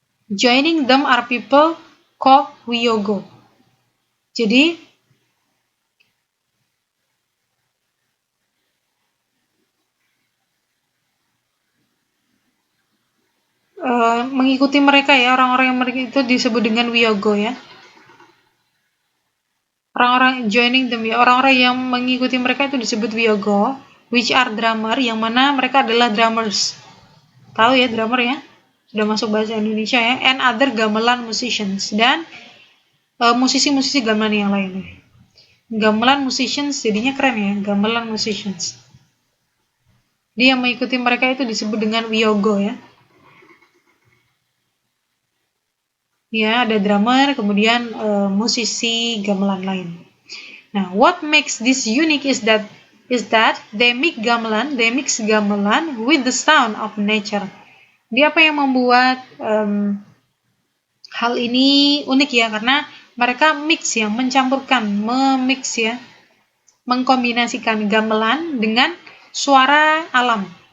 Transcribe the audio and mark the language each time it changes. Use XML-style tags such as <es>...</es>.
<en>Joining them are people called Wiyogo.</en> <id>Jadi mengikuti mereka ya, orang-orang yang mereka itu disebut dengan Wiyogo ya. Orang-orang</id> <en>joining them</en> <id>ya, orang-orang yang mengikuti mereka itu disebut Wiyogo,</id> <en>which are drummer,</en> <id>yang mana mereka adalah drummers. Tahu ya drummer ya? Sudah masuk bahasa Indonesia ya.</id> <en>And other gamelan musicians,</en> <id>dan musisi-musisi gamelan yang lainnya.</id> <en>Gamelan musicians</en> <id>jadinya keren ya, gamelan musicians. Dia yang mengikuti mereka itu disebut dengan Wiyogo ya. Ya, ada drummer, kemudian musisi gamelan lain.</id> <en>Nah, what makes this unique is that they mix gamelan with the sound of nature.</en> <id>Dia apa yang membuat hal ini unik ya, karena mereka mix ya, mencampurkan, memix ya, mengkombinasikan gamelan dengan suara alam.</id>